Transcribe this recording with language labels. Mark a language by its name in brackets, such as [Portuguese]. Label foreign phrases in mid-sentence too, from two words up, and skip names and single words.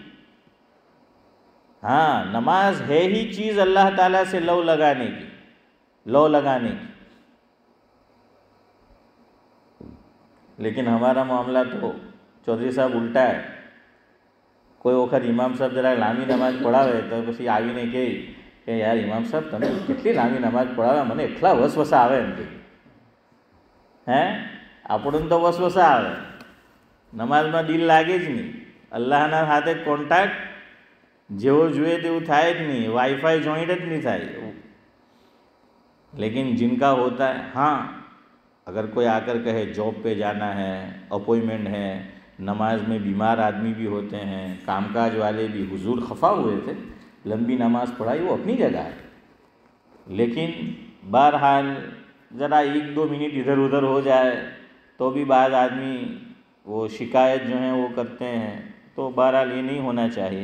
[Urdu] ہاں نماز ہے ہی چیز اللہ تعالیٰ سے لو لگانے کی، لیکن ہمارا معاملہ تو چودھری صاحب الٹا ہے۔ کوئی وقت امام صاحب ذرا [Gujarati] લાંબી નમાજ પઢાવે તો પછી આવીને કહે કે યાર ઇમામ સાહેબ તમે કેટલી લાંબી નમાજ પઢાવે, મને એટલા વસવસા આવે એમ કે, હે આપણને તો વસવસા આવે, નમાઝમાં દિલ લાગે જ નહીં, અલ્લાહના સાથે કોન્ટેક્ટ જેવો જોઈએ તેવું થાય જ નહીં, [English] WiFi joint [Gujarati] જ નહીં થાય। [Urdu] لیکن جن کا ہوتا ہے، ہاں اگر کوئی آ کر کہے جاب پہ جانا ہے، اپوائنٹمنٹ ہے، نماز میں بیمار آدمی بھی ہوتے ہیں، کام کاج والے بھی، حضور خفا ہوئے تھے، لمبی نماز پڑھائی وہ اپنی جگہ ہے، لیکن بہرحال ذرا 1-2 منٹ ادھر ادھر ہو جائے تو بھی بعض آدمی وہ شکایت جو ہیں وہ کرتے ہیں، تو بہرحال یہ نہیں ہونا چاہیے۔